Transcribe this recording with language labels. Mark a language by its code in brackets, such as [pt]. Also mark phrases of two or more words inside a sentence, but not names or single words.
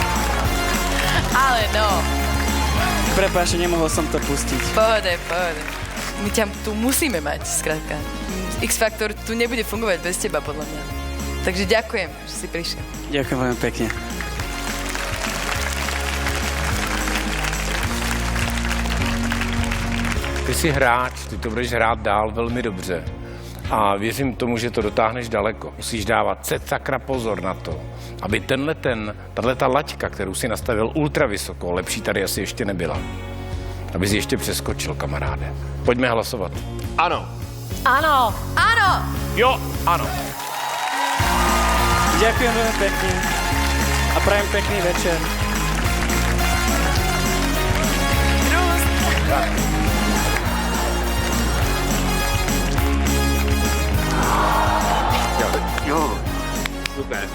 [sk] Ale no. Prepáč, nemohol som to pustiť. Pohode. My ťa tu musíme mať, skrátka. X-Factor tu nebude fungovať bez teba, podľa mňa. Takže ďakujem, že si prišiel. Ďakujem veľmi pekne. [cs] Ty jsi hráč, ty to budeš hrát dál velmi dobře. A věřím tomu, že to dotáhneš daleko. Musíš dávat sakra pozor na to, aby tato laťka, kterou si nastavil ultra vysoko, lepší tady asi ještě nebyla. Aby si ještě přeskočil, kamaráde. Pojďme hlasovat. [sk] Áno. Áno! Áno! [cs] Jo, ano. [sk] Ďakujem veľmi pekne a prajem pekný večer. Super.